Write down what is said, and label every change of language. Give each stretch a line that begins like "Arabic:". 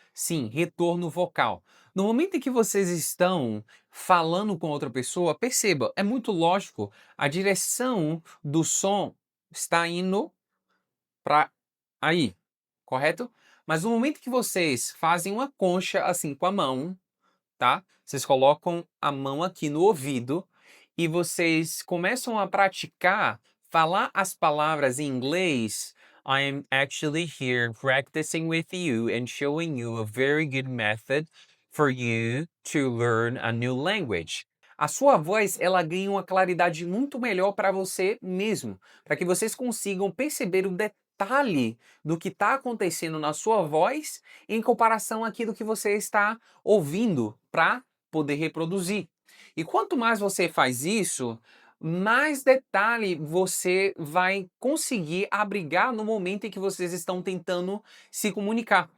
Portuguese: Sim, retorno vocal. No momento em que vocês estão falando com outra pessoa, perceba, é muito lógico, a direção do som está indo para aí, correto? Mas no momento que vocês fazem uma concha assim com a mão, tá? Vocês colocam a mão aqui no ouvido e vocês começam a praticar falar as palavras em inglês.
English: I am actually here practicing with you and showing you a very good method for you to learn a new language.
Portuguese: A sua voz, ela ganha uma claridade muito melhor para você mesmo, para que vocês consigam perceber o detalhe do que está acontecendo na sua voz em comparação àquilo que você está ouvindo para poder reproduzir. E quanto mais você faz isso, mais detalhe você vai conseguir abrigar no momento em que vocês estão tentando se comunicar.